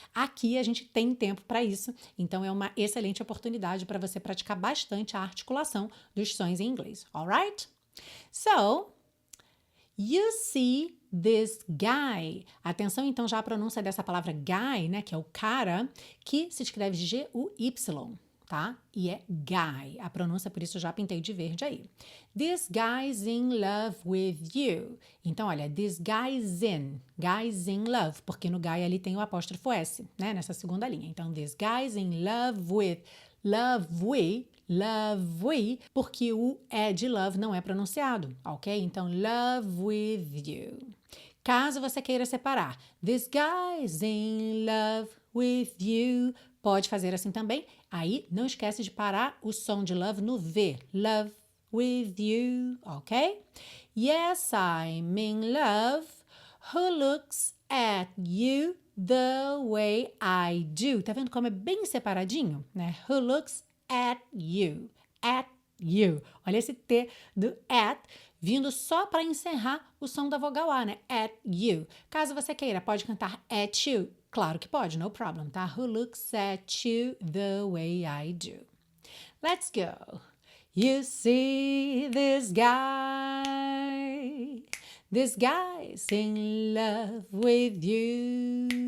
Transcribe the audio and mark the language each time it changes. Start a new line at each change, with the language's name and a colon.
Portuguese: Aqui a gente tem tempo para isso, então é uma excelente oportunidade para você praticar bastante a articulação dos sons em inglês. Alright?
English: So, you see this guy.
Portuguese: Atenção então já à pronúncia dessa palavra guy, né, que é o cara, que se escreve G-U-Y, tá? E é guy. A pronúncia, por isso, eu já pintei de verde aí.
English: This guy's in love with you.
Portuguese: Então, olha,
English: this guy's in love,
Portuguese: porque no guy ali tem o apóstrofo S, né, nessa segunda linha. Então,
English: this guy's in love with,
Portuguese: love, porque o é de love não é pronunciado, ok? Então,
English: love with you.
Portuguese: Caso você queira separar,
English: this guy's in love with you,
Portuguese: pode fazer assim também. Aí, não esquece de parar o som de love no V.
English: Love with you, ok? Yes, I'm in love. Who looks at you the way I do?
Portuguese: Tá vendo como é bem separadinho, né?
English: Who looks at you. At you.
Portuguese: Olha esse T do at vindo só para encerrar o som da vogal A, né?
English: At you.
Portuguese: Caso você queira, pode cantar at you. Claro que pode,
English: no problem,
Portuguese: tá?
English: Who looks at you the way I do. Let's go. You see this guy. This guy's in love with you.